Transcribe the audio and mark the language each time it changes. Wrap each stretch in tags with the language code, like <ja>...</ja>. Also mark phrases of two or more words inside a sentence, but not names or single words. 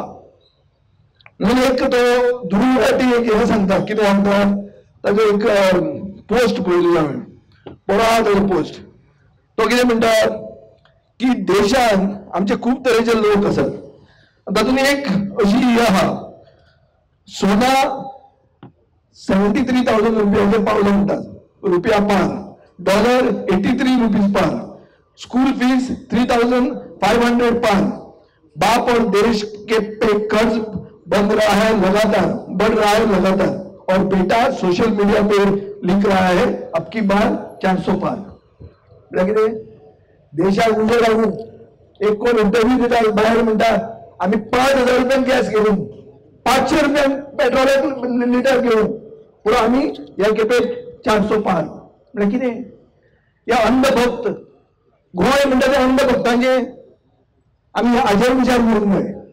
<kok>म्हणून एक तो ध्रुव राठी एक हे सांगता कितें सांगता ताजो एक पोस्ट पळयली हांवें, बरो आहा ताजो पोस्ट. तो कितें म्हणटा की देशान आमचे खूब तरेचे लोक आसात. तातूंत एक अशी ही आहा, सोना 73,000 रुपयाचेर पावलो म्हणटात रुपया पार, डॉलर 83 रुपीज पार,</kok> <en>school fees</en> <kok>3,500 पार.</kok> <hi>बाप और देश के पे कर्ज बन रहा है लगातार, बढ़ रहा है लगातार, और बेटा</hi> <en>social media</en> <hi>पे लिख रहा है अब की बार 400 पार.</hi> <kok>देशात उजो लागून एक कोण इंटरव्यू दिता बाहेर म्हणटा आम्ही 5,000 रुपयान गॅस घेऊन 500 रुपयान पेट्रोल लिटर घेऊन पुढे आम्ही या खेपे 400 पार. म्हणजे कितें? या अंधभक्त गोंय म्हणटा ते अंधभक्तांचे आम्ही हाजेर विचार करूंक जाय.</kok>